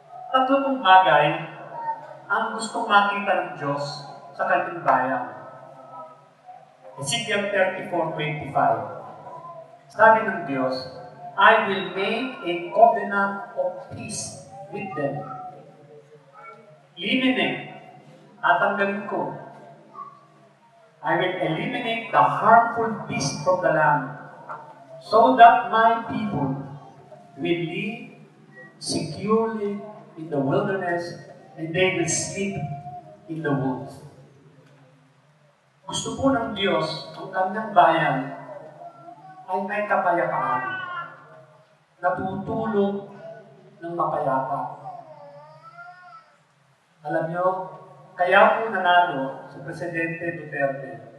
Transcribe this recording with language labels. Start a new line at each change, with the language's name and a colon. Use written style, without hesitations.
Filipino: Tatlo kong bagay ang gustong makita ng Diyos sa kanyang bayan. Ezekiel 34:25. Sabi ng Diyos,
English: I will make a covenant of peace with them. Eliminate,
Filipino: tatanggalin ko.
English: I will eliminate the harmful beast from the land, so that my people will live securely in the wilderness and they will sleep in the woods.
Filipino: Gusto po ng Diyos ang kanyang bayan ay may kapayapaan, natutulog ng mapayapa. Alam nyo, kaya po nanalo si Presidente Duterte.